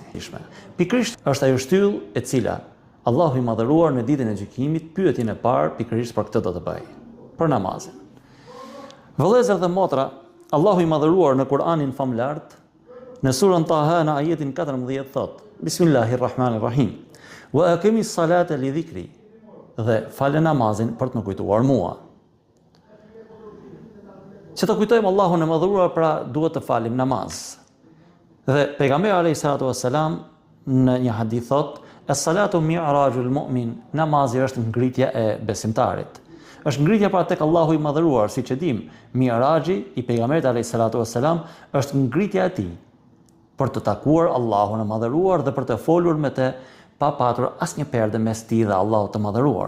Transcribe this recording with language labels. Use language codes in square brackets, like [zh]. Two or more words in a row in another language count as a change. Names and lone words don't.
[sq] Pikërisht është ajo shtyllë e cila Allahu i madhëruar në ditën e gjykimit pyetjen e parë pikërisht për këtë do të bëj, për namazin. Vëllezër dhe motra, Allahu i madhëruar në Kur'anin famlart, në surën Taha në ajetin 14 thot: [ar] بسم الله الرحمن الرحيم. وأقم الصلاة لذكري. [sq] Dhe falë namazin për të më kujtuar mua. Që të kujtojmë Allahun e madhëruar, pra duhet të falim namaz. Dhe pejgamberi [ar] عليه الصلاة والسلام [sq] në një hadith thot: [ar] "الصلاة معراج المؤمن." [sq] Namazi është ngritja e besimtarit. Është ngritja para tek Allahu i madhëruar, siç e dim, Mi'raxhi i pejgamberit [ar] عليه الصلاة والسلام [sq] është ngritja e tij për të takuar Allahun e madhëruar dhe për të folur me të pa patur asnjë perde mes tij dhe Allahut të madhëruar.